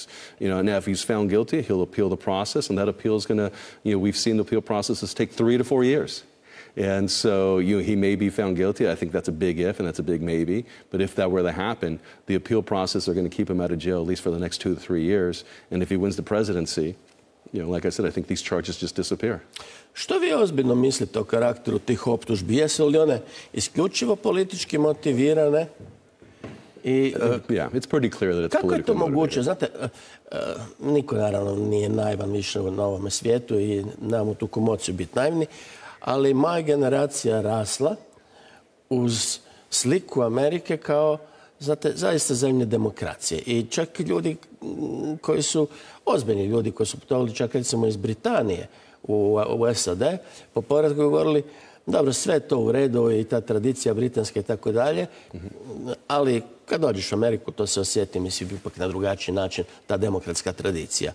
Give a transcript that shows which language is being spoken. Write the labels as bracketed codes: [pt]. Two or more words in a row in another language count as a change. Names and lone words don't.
[en] You know, now if he's found guilty, he'll appeal the process, and that appeal is going to, you know, we've seen the appeal processes take 3 to 4 years. And so he may be found guilty. I think that's a big if, and that's a big maybe. But if that were to happen, the appeal process are going to keep him out of jail at least for the next 2 to 3 years. And if he wins the presidency, you know, like I said, I think these charges just disappear. [hr] Što vi ozbiljno mislite o karakteru tih optužbi? Jesu li one isključivo politički motivirane? [en] Yeah, it's pretty clear that it's [hr] kako je to [en] politically [hr] moguće? [en] motivated. [hr] Znate, niko naravno nije naivan više na ovome svijetu i nemamo tu komociju biti naivni, ali moja generacija rasla uz sliku Amerike kao, znate, zaista zemlje demokracije. I čak ljudi koji su, ozbiljni ljudi koji su putovali čak recimo iz Britanije u SAD, po povratku govorili, dobro, sve je to u redu i ta tradicija britanska i tako dalje, ali kad dođeš u Ameriku to se osjeti, mislim, ipak na drugačiji način, ta demokratska tradicija.